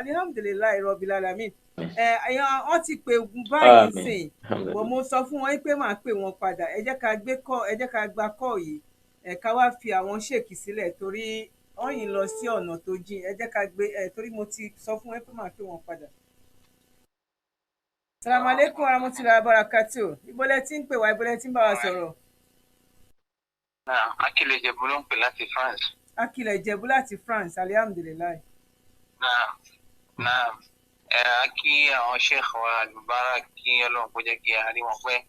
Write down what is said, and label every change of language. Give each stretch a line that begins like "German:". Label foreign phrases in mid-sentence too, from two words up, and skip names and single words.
Arabic: الحمد لله رب العالمين.
Yoruba: Wọ́n ti pè báyìí sìn, bọ̀ mo sọ fún wọn pé màá pè wọn padà. Ẹ jẹ́ ká gba kọ́ yìí, ká wá fi àwọn ṣèkì sílẹ̀ torí wọ́n yìí lọ sí ọ̀nà tó jìn. Ẹ jẹ́ ká gbé torí mo ti sọ fún wọn pé màá pè wọn padà.
Arabic: السلام عليكم ورحمة الله وبركاته.
Yoruba: Ibo lẹ ti ń pè wá, ibo lẹ ti ń bá wa sọ̀rọ̀? Akílẹ̀ Ìjẹ̀bú ló ń pè láti France. Akílẹ̀ Ìjẹ̀bú láti France, alihamdulilayi. Kí àwọn sheikh wa Al-Mubarak kí Ọlọ́run kó jẹ́ kí a rí wọn pẹ́.